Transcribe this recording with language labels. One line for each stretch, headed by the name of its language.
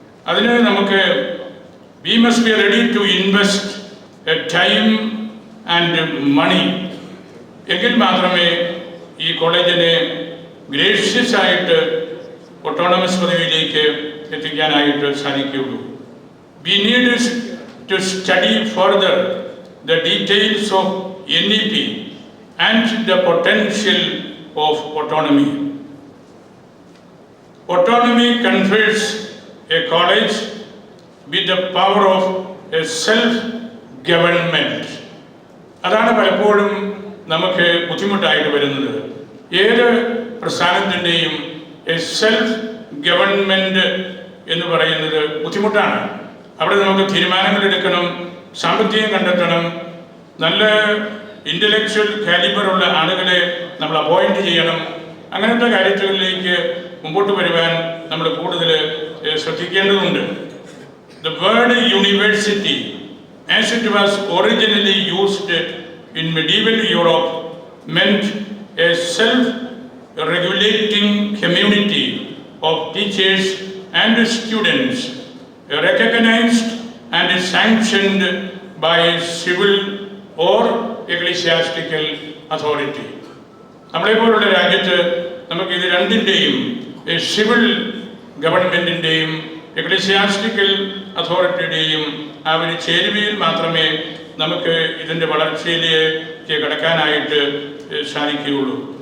Malayalam: അതിന് നമുക്ക്
English: We must be ready to invest time and money.
Malayalam: എങ്കിൽ മാത്രമേ ഈ കോളേജിനെ ഗ്രേഷ്യസ് ആയിട്ട് ഓട്ടോണമസ് പദവിയിലേക്ക് എത്തിക്കാനായിട്ട് സാധിക്കുകയുള്ളൂ.
English: We need to study further the details of NEP and the potential of autonomy. Autonomy confers a college with the power of a self-government.
Malayalam: അതാണ് പലപ്പോഴും നമുക്ക് ബുദ്ധിമുട്ടായിട്ട് വരുന്നത്. ഏത് പ്രസ്ഥാനത്തിൻ്റെയും സെൽഫ് ഗവൺമെൻറ് എന്ന് പറയുന്നത് ബുദ്ധിമുട്ടാണ്. അവിടെ നമുക്ക് തീരുമാനങ്ങൾ എടുക്കണം, സാമ്പത്തികം കണ്ടെത്തണം, നല്ല ഇൻ്റലക്ച്വൽ കാലിബറുള്ള ആളുകളെ നമ്മൾ അപ്പോയിൻറ്റ് ചെയ്യണം. അങ്ങനത്തെ കാര്യങ്ങളിലേക്ക് മുമ്പോട്ട് വരുവാൻ നമ്മൾ കൂടുതൽ ശ്രദ്ധിക്കേണ്ടതുണ്ട്.
English: The word university, as it was originally used in medieval Europe, meant a self-regulating community of teachers and students, recognized and sanctioned by civil or ecclesiastical authority.
Malayalam: നമ്മളെപ്പോലുള്ള രാജ്യത്ത് നമുക്ക് ഇത് രണ്ടിൻ്റെയും സിവിൽ ഗവൺമെൻറ്റിൻ്റെയും എക്ലീസിയാസ്റ്റിക്കൽ അതോറിറ്റിയുടെയും ആ ഒരു ചേരുവയിൽ മാത്രമേ നമുക്ക് ഇതിൻ്റെ വളർച്ചയിലേക്ക് കടക്കാനായിട്ട് സാധിക്കുകയുള്ളൂ.